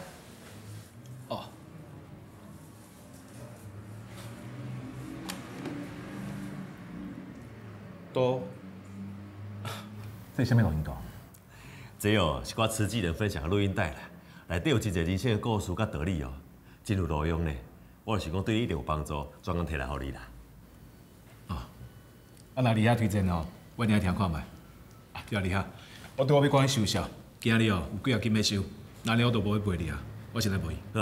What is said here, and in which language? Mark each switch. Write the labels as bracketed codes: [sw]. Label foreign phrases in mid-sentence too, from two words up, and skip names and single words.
[nan] 哦。都。这是啥物录音带？这哦是我慈济人分享的录音带啦，内底有真侪人生的故事甲道理哦，真有路用呢。我就是讲对你一定有帮助，专门摕来互你啦。哦。啊，那李遐推荐哦，我一定听看卖。啊，对啊，李遐，我对我要赶去收销，今日哦有几啊斤要收，那了我都无去陪你啊，我先来陪伊。